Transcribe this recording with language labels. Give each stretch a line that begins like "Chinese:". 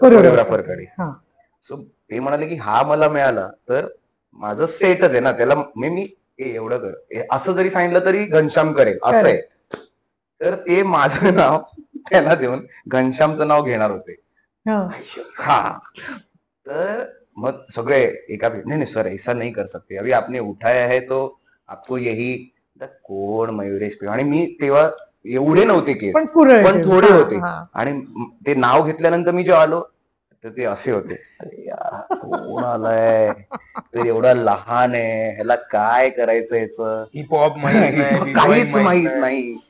Marathi: Choreographer कोरिओग्राफरकडे. हा. So ते म्हणाले की हा मला मिळाला तर माझं सेटच आहे ना, त्याला मी एवढं कर, असं जरी सांगितलं तरी घनश्याम करेल असं आहे. तर ते माझं नाव त्याला देऊन घनश्यामचं नाव घेणार होते. हा. हा. तर मग सगळे एका
Hindi: नहीं सर ऐसा नहीं कर सकते, अभी आपने उठाया है तो आपको यही.
Marathi: कोण मयुरेश पेम. आणि मी तेव्हा एवढे नव्हते केस, पण पण थोडे हा, होते. हा. आणि ते नाव घेतल्यानंतर मी जेव्हा आलो तर ते असे होते, अरे यार कोण आलाय, तर एवढा लहान आहे, ह्याला काय करायचं याचं, हिपहॉप माहित नाही, काहीच माहित नाही.